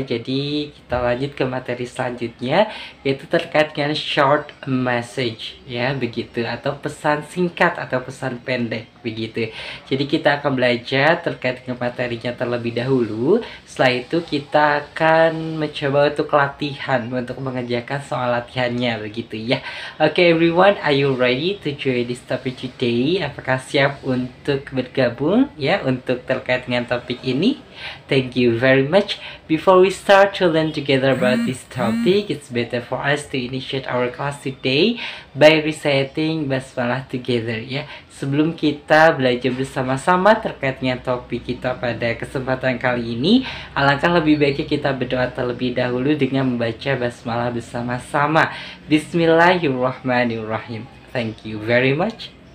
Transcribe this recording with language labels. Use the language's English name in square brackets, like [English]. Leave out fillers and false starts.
[Indonesian] Jadi kita lanjut ke materi selanjutnya yaitu terkait dengan short message ya begitu, atau pesan singkat atau pesan pendek begitu. Jadi kita akan belajar terkait dengan materinya terlebih dahulu. Setelah itu kita akan mencoba untuk latihan untuk mengerjakan soal latihannya begitu ya. [English] Okay everyone, are you ready to join this topic today? [Indonesian] Apakah siap untuk bergabung ya untuk terkait dengan topik ini? [English] Thank you very much. Before we start to learn together about this topic, it's better for us to initiate our class today by reciting basmalah together ya. [Indonesian] Sebelum kita belajar bersama-sama terkait dengan topik kita pada kesempatan kali ini, alangkah lebih baiknya kita berdoa terlebih dahulu dengan membaca basmalah bersama-sama. [Arabic] Bismillahirrahmanirrahim. [English] Thank you very much.